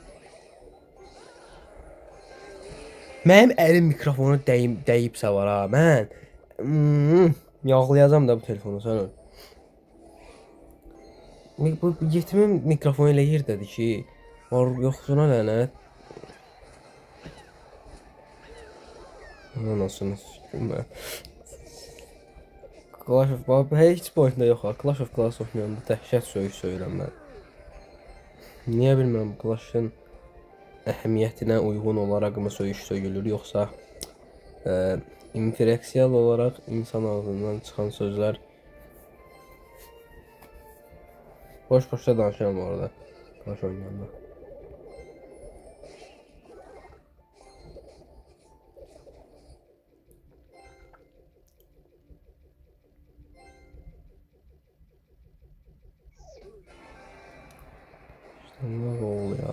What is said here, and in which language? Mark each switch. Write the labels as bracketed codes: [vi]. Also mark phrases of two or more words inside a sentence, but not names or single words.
[az] Mənim əlim mikrofonu dəyibsə var ha. Mən yağlayacağım da bu telefonu sən. Bu yetimin mikrofonu elə yerdədir ki, var yoxsuna lənət. [tr] Anasını s**tim ben. [az] Clash of Clans heç boyunda yox ha. Clash of Clans oynayanda dəhşət söyüş söyürəm mən. Niyə bilmirəm, Clash'ın əhəmiyyətinə uyğun olaraq mı söyüş söyülür, yoxsa infreksiyal olaraq insan ağzından çıxan sözlər boş-boşda danışıram orada. Clash oynayanda. [tr] Ne oldu ya?